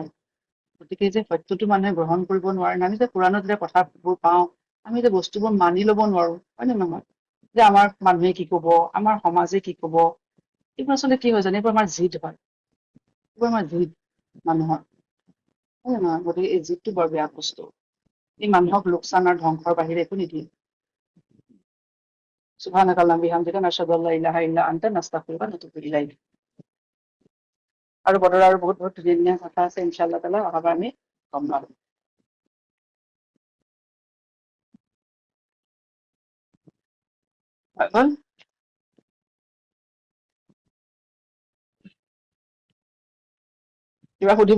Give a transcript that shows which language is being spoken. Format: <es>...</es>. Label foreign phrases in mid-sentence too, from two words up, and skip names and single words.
<as>গতিকে যে সত্যটো মানুহে গ্ৰহণ কৰিব নোৱাৰে, আমি যে কোৰাণত যে কথাবোৰ পাওঁ, আমি যে বস্তুবোৰ মানি লব নোৱাৰো, হয় নে নহয়? যে আমাৰ মানুহে কি কব, আমাৰ সমাজে কি কব, এইবোৰ আচলতে কি হয় জানে, এইবোৰ আমাৰ জিদ হয়। এইবোৰ আমাৰ জিদ মানুহৰ, হয় নে নহয়? গতিকে এই জিদটো বৰ বেয়া বস্তু। এই মানুহক লোকচান আৰু ধ্বংসৰ বাহিৰে একো নিদিয়ে।</as> <ar>سبحانك اللهم وبحمدك نشهد أن لا إله إلا أنت نستغفرك ونتوب إليك.</ar> <as>আৰু বতৰৰ আৰু বহুত বহুত ধুনীয়া ধুনীয়া কথা আছে,</as> <ar>إن شاء الله تعالى</ar> <as>অহাবাৰ আমি গম পাম। হৈ গ'ল? কিবা সুধিব?</as>